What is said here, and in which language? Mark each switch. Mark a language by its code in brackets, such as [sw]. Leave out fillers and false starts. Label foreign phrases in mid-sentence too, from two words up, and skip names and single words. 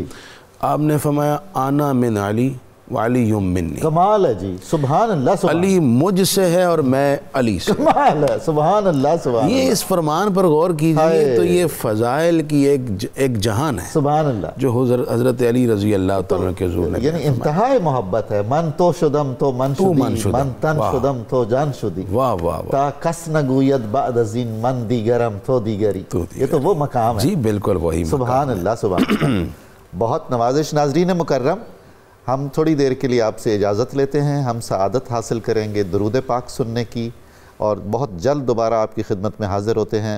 [ur] آپ نے فرمایا [ar] آنا من علی وعلی منی. [ur] کمال ہے جی. [ar] سبحان اللہ. [ur] علی مجھ سے ہے اور میں علی سے. کمال ہے. [ar] سبحان اللہ. سبحان [ur] یہ اس فرمان پر غور کیجئے تو یہ فضائل کی ایک جہان ہے. [ar] سبحان اللہ. [ur] جو حضرت علی رضی اللہ تعالیٰ کے حضور نے یعنی انتہائی محبت ہے. [fa] من تو شدم تو من شدی، من تن شدم تو جان شدی. [ur] واہ واہ. [fa] تا کس نگوید بعد از این من دیگرم تو دیگری. [ur] یہ تو وہ مقام ہے. جی بالکل وہی. [ar] سبحان اللہ. سبحان اللہ. [ur] بہت نوازش. ناظرین مکرم، ہم تھوڑی دیر کے لیے آپ سے اجازت لیتے ہیں. ہم سعادت حاصل کریں گے درود پاک سننے کی، اور بہت جلد دوبارہ آپ کی خدمت میں حاضر ہوتے ہیں.